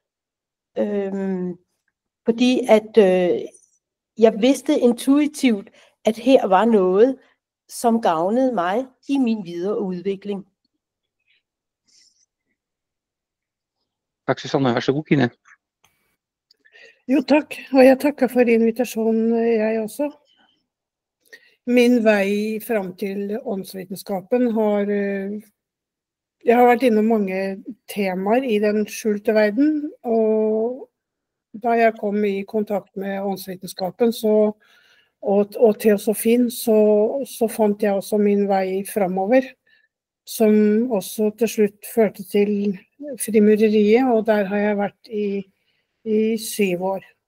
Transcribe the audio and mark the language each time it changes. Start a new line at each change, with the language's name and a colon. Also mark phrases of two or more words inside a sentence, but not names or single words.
Danish: Fordi at jeg vidste intuitivt, at her var noget, som gavnede mig i min videre udvikling. Tak, Susanne. Vær så god, Kine.
Norwegian: Jo, tak. Og jeg takker for invitasjonen, jeg også. Min vei frem til åndsvitenskapen jeg har vært innom mange temaer i den skjulte verden, og da jeg kom i kontakt med åndsvitenskapen og teosofien, så fant jeg også min vei fremover, som også til slutt førte til frimureriet, og der har jeg vært i 7 år.